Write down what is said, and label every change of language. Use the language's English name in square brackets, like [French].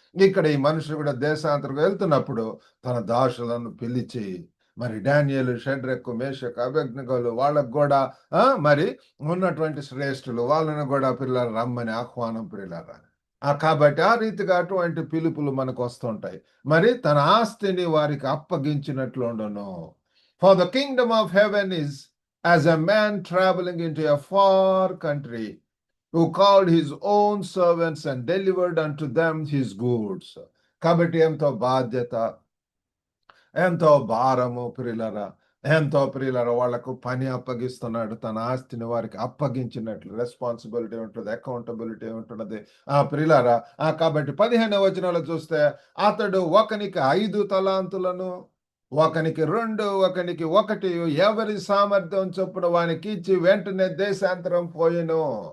[Telugu] ఇక్కడ ఈ మనుషులు కూడా దేశాంతరం వెళ్తున్నప్పుడు తన దాసులను పిలిచి మరి డానియేలు, షడ్రకు, మేషకు, అబేద్నెగోలు వాళ్ళకు కూడా మరి ఉన్నటువంటి శ్రేష్ఠులు వాళ్ళను కూడా పిల్లలు రమ్మని ఆహ్వానం ప్రియులారా. కాబట్టి ఆ రీతిగా అటువంటి పిలుపులు మనకు వస్తుంటాయి. మరి తన ఆస్తిని వారికి అప్పగించినట్లు ఉండను. [English] For the kingdom of heaven is as a man traveling into a far country, who called his own servants and delivered unto them his goods. [Telugu] కాబట్టి ఎంతో బాధ్యత, ఎంతో భారము ప్రియులరా, ఎంతో ప్రియులరా వాళ్లకు పని అప్పగిస్తున్నాడు. తన ఆస్తిని వారికి అప్పగించినట్లు రెస్పాన్సిబిలిటీ ఉంటుంది, అకౌంటబిలిటీ ఉంటున్నది. ప్రియులరా, కాబట్టి 15వ వచనంలో చూస్తే, అతడు ఒకనికి 5 తలాంతులను, ఒకనికి 2, ఒకనికి 1, ఎవరి సామర్థ్యం చొప్పున వానికి ఇచ్చి వెంటనే దేశాంతరం పోయెను.